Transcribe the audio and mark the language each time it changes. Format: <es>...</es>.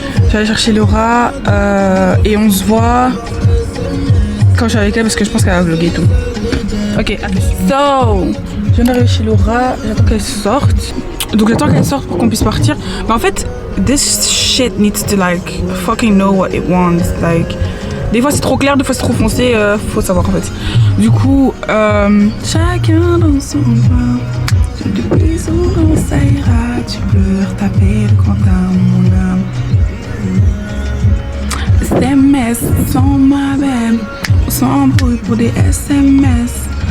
<fr>J'allais chercher Laura et on se voit quand je suis avec elle parce que je pense qu'elle va vlogger et tout. Ok, so je viens d'arriver chez Laura, j'attends qu'elle sorte. Donc j'attends qu'elle sorte pour qu'on puisse partir. Mais en fait,</fr> <en>this shit needs to like fucking know what it wants.</en> <fr>Like, des fois c'est trop clair, des fois c'est trop foncé, faut savoir en fait. Du coup, chacun dans son coin. Tu te brises ou on s'aira, tu peux retaper le compteur, mon âme. SMS sans ma belle, on s'embrouille pour des SMS.</fr>